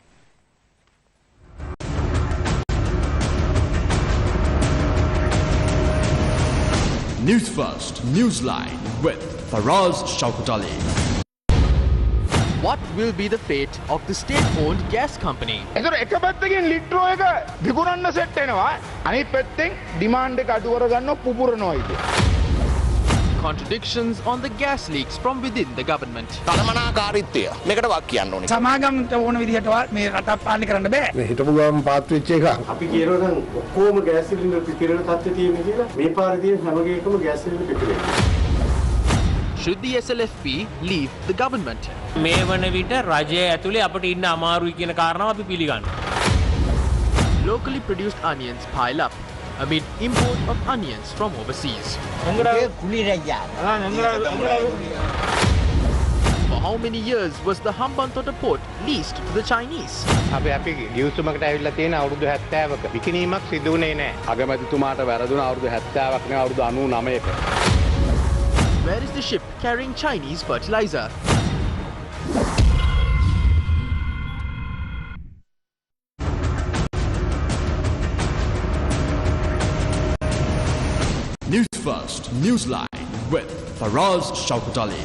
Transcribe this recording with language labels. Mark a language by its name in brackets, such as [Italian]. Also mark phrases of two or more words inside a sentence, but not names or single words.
[English] News First, Newsline with Faraz Shaukutali. What will be the fate of the state-owned gas company? [Sinhala] එක පැත්තකින් ලිට්‍රෝ එක විකුණන්න සෙට් වෙනවා. අනිත් පැත්තෙන් ඩිමාන්ඩ් එක අඩු කරගන්න පුපුරනවා ඉතින්. [English] Contradictions on the gas leaks from within the government. [Sinhala] කළමනාකාරීත්වය මේකට වක් කියන්න ඕනේ. සමාගමට ඕන විදිහටවත් මේ රටක් පාලනය කරන්න බෑ. මේ හිටපු ගමන් පාත් වෙච්ච එක. අපි කියනවා නම් ඔක්කොම ගෑස් සිලින්ඩර් පිපිරෙන තත්ත්වයේ තියෙන කියලා. මේ පාරේ තියෙන හැම ගේකම ගෑස් සිලින්ඩර් පිපිරෙනවා. [English] Should the SLFP leave the government? [Sinhala] මේ වන විට රජය ඇතුලේ අපිට ඉන්න අමාරුයි කියන කාරණාව අපි පිළිගන්නවා. [English] Locally produced onions pile up amid import of onions from overseas. For how many years was the Hambantota port leased to the Chinese? [Sinhala] අපි ගිවිසුමකට ඇවිල්ලා තියෙන අවුරුදු 70ක විකිණීමක් සිදු වුණේ නැහැ. අගමැතිතුමාට වැරදුන අවුරුදු 70ක් නේ අවුරුදු 99ක. [English] Where is the ship carrying Chinese fertilizer? News First, Newsline with Faraz Shaukutali.